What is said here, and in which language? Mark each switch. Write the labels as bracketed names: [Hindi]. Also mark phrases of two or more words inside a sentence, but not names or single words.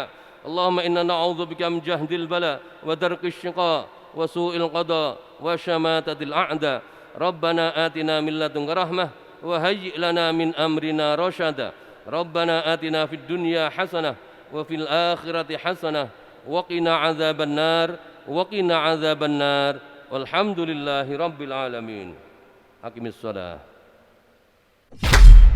[Arabic] اللهم إنا نعوذ بك من جهد البلاء ودرك الشقاء وسوء القضاء وشماتة الأعداء. ربنا آتنا من لدنك رحمة وهيئ لنا من أمرنا رشدا. ربنا آتنا في الدنيا حسنة وفي الآخرة حسنة وقنا عذاب النار وقنا عذاب النار. والحمد لله رب العالمين. أقم الصلاة.